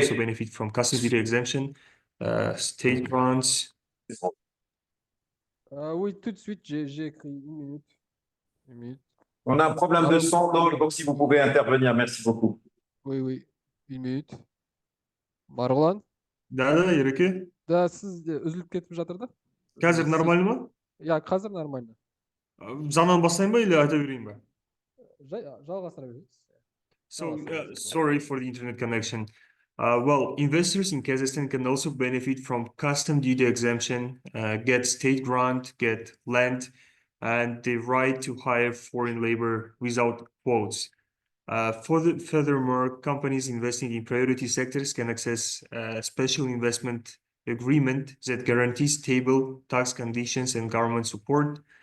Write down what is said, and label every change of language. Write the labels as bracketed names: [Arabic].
[English] also benefit from customs duty exemption, state grants. [French] Oui, tout de suite, j'ai écrit une minute. On a un problème de son, donc si vous pouvez intervenir, merci beaucoup. Oui, une minute. Margulan? [Kazakh] Да, Ереке. Да, сіз де үзіліп кетіп жатыр да? Қазір нормально ма? Я, қазір нормально. Жаңадан бастайын ба или айта берейін ба? Жалғастыра беріңіз. [English] So sorry for the internet connection. Well, investors in Kazakhstan can also benefit from custom duty exemption, get state grant, get land, and the right to hire foreign labor without quotas. Furthermore, companies investing in priority sectors can access a special investment agreement that guarantees stable tax conditions and government support.